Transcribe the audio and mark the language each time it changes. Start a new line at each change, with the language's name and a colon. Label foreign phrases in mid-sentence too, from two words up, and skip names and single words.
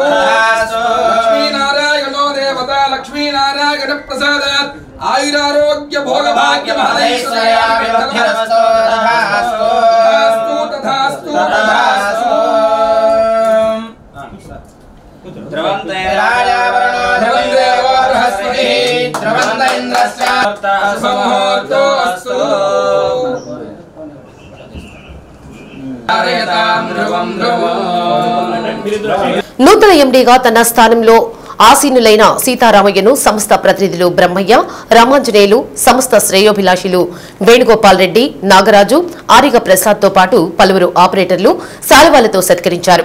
Sanskrit: लक्ष्मी नारायणो देवता लक्ष्मी नारायण प्रसादात् आयुरारोग्य भोग भाग्य महदैश्वर्याभिवृद्धिरस्तु। तथास्तु तथास्तु तथास्तु। ध्रुवन्ते राजावरणो ध्रुवं देवो बृहस्पतिः ध्रुवन्त इन्द्रस्य मुहूर्तो अस्तु।
Telugu: నూతన ఎండీగా తన స్థానంలో ఆసీనులైన సీతారామయ్యను సంస్థ ప్రతినిధులు బ్రహ్మయ్య, రామాంజనేయులు, సంస్థ శ్రేయోభిలాషులు వేణుగోపాల్ రెడ్డి, నాగరాజు, ఆరిగ ప్రసాద్ తో పాటు పలువురు ఆపరేటర్లు శాలువాలతో సత్కరించారు.